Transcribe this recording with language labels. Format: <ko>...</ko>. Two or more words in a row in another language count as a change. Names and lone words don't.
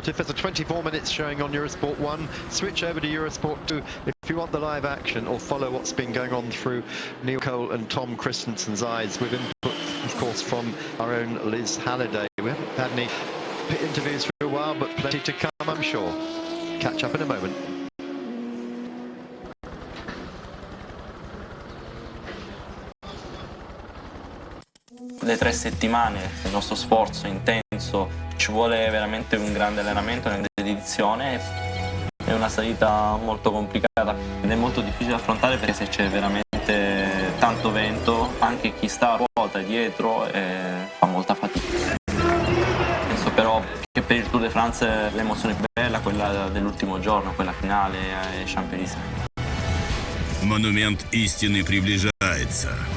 <en>If there's a 24 minutes showing on Eurosport 1, switch over to Eurosport 2 if you want the live action, or follow what's been going on through Neil Cole and Tom Christensen's eyes, with input, of course, from our own Liz Halliday. We haven't had any pit interviews for a while, but plenty to come, I'm sure. Catch up in a moment.</en> <it>Le 3 settimane del nostro sforzo intenso, ci vuole veramente un grande allenamento, una grande dedizione. È una salita molto complicata ed è molto difficile da affrontare, perché se c'è veramente tanto vento, anche chi sta a ruota dietro fa molta fatica. Penso però che per il Tour de France l'emozione più bella è quella dell'ultimo giorno, quella finale ai Champs-Élysées.</it> <ru>Монумент истины приближается.</ru>